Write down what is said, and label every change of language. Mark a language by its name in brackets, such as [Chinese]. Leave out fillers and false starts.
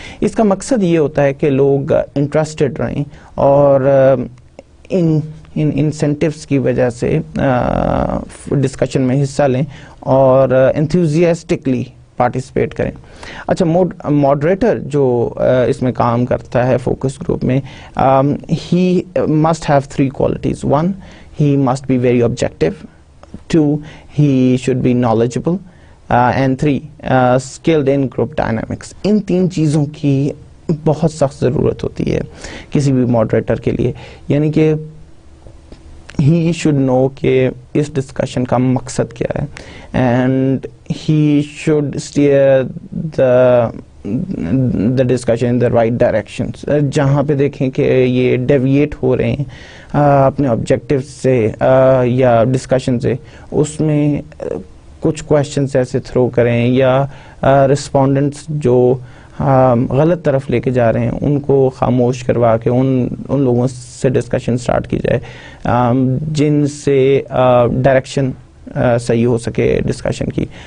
[Urdu] اس کا مقصد یہ ہوتا ہے کہ لوگ انٹرسٹڈ رہیں اور ان انسینٹیوز کی وجہ سے ڈسکشن میں حصہ لیں اور انتھوزیاسٹکلی پارٹیسپیٹ کریں. اچھا, ماڈریٹر جو اس میں کام کرتا ہے فوکس گروپ میں, [English] He must have 3 qualities. 1, he must be very objective. 2, he should be knowledgeable. And 3, skilled in group dynamics. [Urdu] ان 3 چیزوں کی بہت سخت ضرورت ہوتی ہے کسی بھی ماڈریٹر کے لیے. یعنی کہ [English] he should know [Urdu] کہ اس ڈسکشن کا مقصد کیا ہے, [English] and he should steer the discussion in the right directions. [Urdu] جہاں پہ دیکھیں کہ یہ ڈیویٹ ہو رہے ہیں اپنے آبجیکٹیو سے یا ڈسکشن سے, اس میں کچھ کویشچنس ایسے تھرو کریں یا رسپونڈنٹس جو غلط طرف لے کے جا رہے ہیں ان کو خاموش کروا کے ان لوگوں سے ڈسکشن سٹارٹ کی جائے جن سے ڈائریکشن صحیح ہو سکے ڈسکشن کی.